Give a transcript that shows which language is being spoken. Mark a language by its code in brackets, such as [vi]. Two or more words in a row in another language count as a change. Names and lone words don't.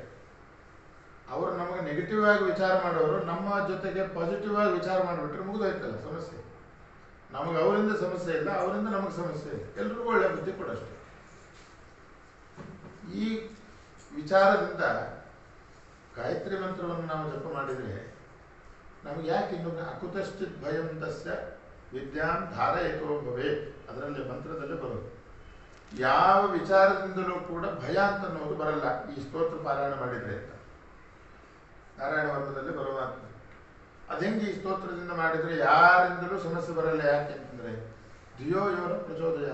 [kn] ಅವರು ನಮಗೆ ನೆಗೆಟಿವ್ ಆಗಿ ವಿಚಾರ ಮಾಡೋರು ನಮ್ಮ ಜೊತೆಗೆ ಪಾಸಿಟಿವ್ ಆಗಿ ವಿಚಾರ ಮಾಡಿಬಿಟ್ರೆ ಮುಗಿದೋಯ್ತಲ್ಲ ಸಮಸ್ಯೆ. ನಮಗೆ ಅವರಿಂದ ಸಮಸ್ಯೆ ಇಲ್ಲ, ಅವರಿಂದ ನಮಗೆ ಸಮಸ್ಯೆ ಇಲ್ಲ, ಎಲ್ರಿಗೂ ಒಳ್ಳೆ ಬುದ್ಧಿ ಕೊಡಷ್ಟೆ. ಈ ವಿಚಾರದಿಂದ ಗಾಯತ್ರಿ ಮಂತ್ರವನ್ನು ನಾವು ಜಪ ಮಾಡಿದರೆ ನಮಗೆ ಯಾಕೆ ಇನ್ನೊಂದು [sa] ಅಕುತಶ್ಚಿತ್ ಭಯಂ ತಸ್ಯ ವಿದ್ಯಾಂ ಧಾರಯತೋ ಭವೇತ್, [kn] ಅದರಲ್ಲಿ ಮಂತ್ರದಲ್ಲೇ ಬರೋದು. ಯಾವ ವಿಚಾರದಿಂದಲೂ ಕೂಡ ಭಯ ಅಂತ ಅನ್ನೋದು ಬರಲ್ಲ ಈ ಸ್ತೋತ್ರ ಪಾರಾಯಣ ಮಾಡಿದರೆ ಅಂತ ನಾರಾಯಣ ವರ್ಮದಲ್ಲಿ ಬರುವ ಮಾತು. ಅದೆಂಗೆ ಈ ಸ್ತೋತ್ರದಿಂದ ಮಾಡಿದರೆ ಯಾರಿಂದಲೂ ಸಮಸ್ಯೆ ಬರಲ್ಲ. ಯಾಕೆ ಅಂತಂದರೆ [sa] ಧಿಯೋ ಯೋನ ಪ್ರಚೋದಯ.